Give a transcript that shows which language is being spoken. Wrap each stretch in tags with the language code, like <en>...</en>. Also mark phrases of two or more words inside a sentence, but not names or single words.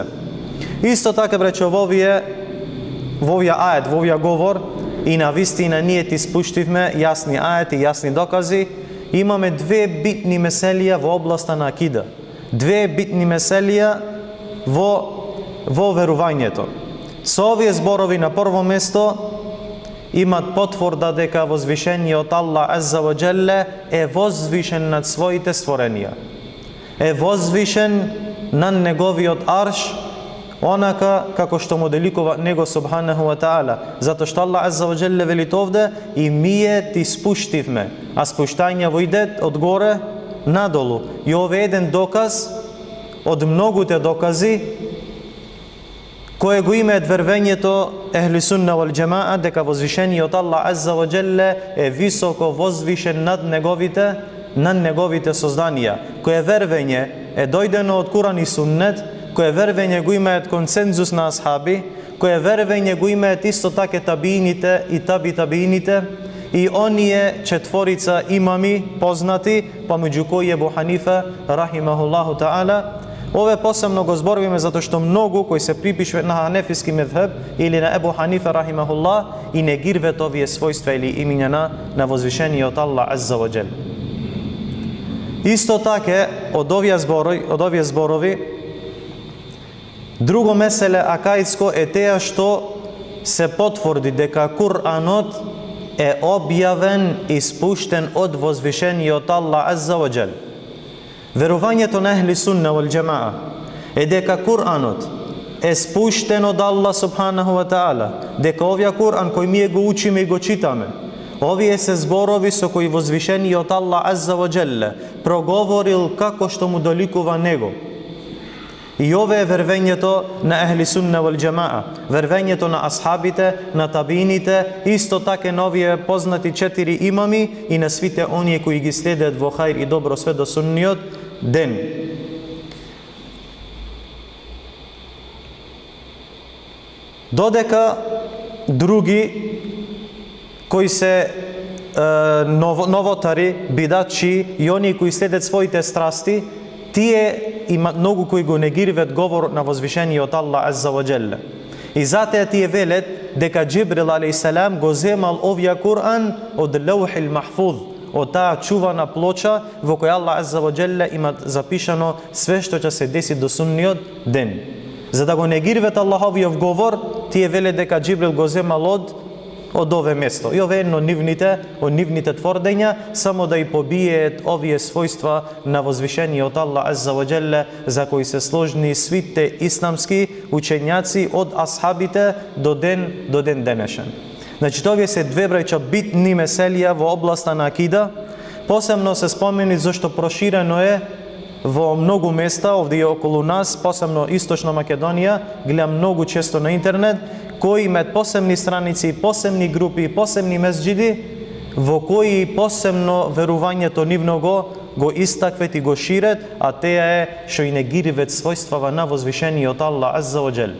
<mk>Исто така бречо во овие ает, во овие говор, и на вистина ние ти спуштивме јасни аети, јасни докази. Имаме две битни меселија во областа на акида. Две битни меселија во верувањето. Со овие зборови на прво место имат потврда дека возвишениот Аллах</mk> <ar>عز وجل</ar> <mk>е возвишен над своите створенија. Е возвишен над неговиот арш, онака како што му деликува него</mk> <ar>سبحانه وتعالى,</ar> <mk>затоа што Аллах</mk> <ar>عز وجل</ar> <mk>велит овде и ние ти спуштивме, а спуштање идет од горе надолу. И ова е еден доказ од многуте докази кое го имаат вервењето</mk> <ar>أهل السنة والجماعة</ar> <mk>дека возвишениот Аллах</mk> <ar>عز وجل</ar> <mk>е високо возвишен над неговите созданија. Кое вервење е дојдено од Куран и Суннет, кое вервење го имаат консензус на асхаби, кое вервење го имаат исто така табиините и табиините и оние четворица имами познати, помеѓу кои Ебу Ханифа</mk> <ar>رحمه الله تعالى.</ar> <mk>Ове посебно го зборуваме затоа што многу кои се припишуваат на ханефиски мезхеб или на Ебу Ханифа рахимахуллах и негирват овие својства или имиња на возвишениот Аллах</mk> <ar>عز وجل.</ar> <mk>Исто така од овие зборови друго меселе акаидско е теа што се потврди дека Куранот е објавен и спуштен од возвишениот Аллах</mk> <ar>عز وجل.</ar> <mk>Верувањето на</mk> <ar>أهل السنة والجماعة</ar> <mk>е дека Куранот е спуштен од</mk> <ar>الله سبحانه وتعالى,</ar> <mk>дека овој Куран кој ние го учиме и го читаме, овие се зборови со кои возвишениот Аллах</mk> <ar>عز وجل</ar> <mk>проговорил како што му доликува него. И ова е вервењето на</mk> <ar>أهل السنة والجماعة,</ar> <mk>вервењето на асхабите, на табиините, исто така на овие познати 4 имами и на свите оние кои ги следат во хајр и добро све до сунниот ден. Додека други кои се новотари, бидачи и оние кои следат своите страсти, тие имат многу кои го негирват говорот на возвишениот Аллах</mk> <ar>عز وجل.</ar> <mk>И затоа тие велат дека Џибрил алейхиссалам го земал овој Куран од</mk> <ar>اللوح المحفوظ,</ar> <mk>од таа чувана плоча во која Аллах</mk> <ar>عز وجل</ar> <mk>имат запишано све што ќе се деси до сунниот ден. За да го негирват Аллаховиот говор, тие велат дека Џибрил го земал од ове место. И ова е едно од нивните тврдења, само да и побиеат овие својства на возвишениот Аллах</mk> <ar>عز وجل</ar> <mk>за кои се сложни свите исламски учењаци од асхабите до ден денешен. Значи, овие се две браќа битни меселија во областа на акида. Посебно се спомени зашто проширено е во многу места овде околу нас, посебно Источна Македонија, гледам многу често на интернет, кои имаат посебни страници, посебни групи, посебни месџиди, во кои посебно верувањето нивно го истаквет и го ширет, а теја е што и не гиривет својствава на возвишениот Аллах</mk> <ar>عز وجل.</ar>